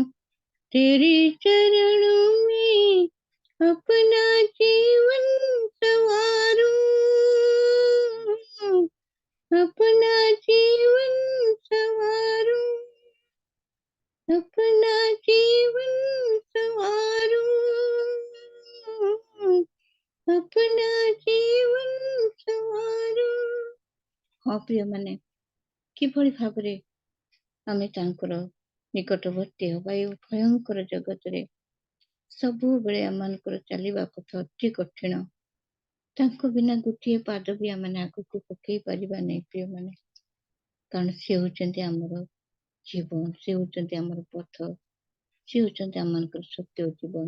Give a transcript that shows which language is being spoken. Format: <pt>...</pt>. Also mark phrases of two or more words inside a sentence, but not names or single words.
<hi>तेरे चरणों में अपना जीवन संवारूं, अपना जीवन संवारूं, अपना जीवन संवारूं, अपना जीवन संवारूं।</hi> <or>ହଁ ପ୍ରିୟ ମାନେ କିଭଳି ଭାବରେ ଆମେ ତାଙ୍କର ନିକଟବର୍ତ୍ତୀ ହେବା। ଏ ଭୟଙ୍କର ଜଗତରେ ସବୁବେଳେ ଆମମାନଙ୍କର ଚାଲିବା ପଥ ଅତି କଠିନ। ତାଙ୍କ ବିନା ଗୋଟିଏ ପାଦ ବି ଆମେ ଆଗକୁ ପକେଇ ପାରିବା ନାହିଁ ପ୍ରିୟମାନେ, କାରଣ ସେ ହେଉଛନ୍ତି ଆମର ଜୀବନ, ସେ ହେଉଛନ୍ତି ଆମର ପଥ, ସେ ହେଉଛନ୍ତି ଆମମାନଙ୍କର ସତ୍ୟ ଜୀବନ।</or>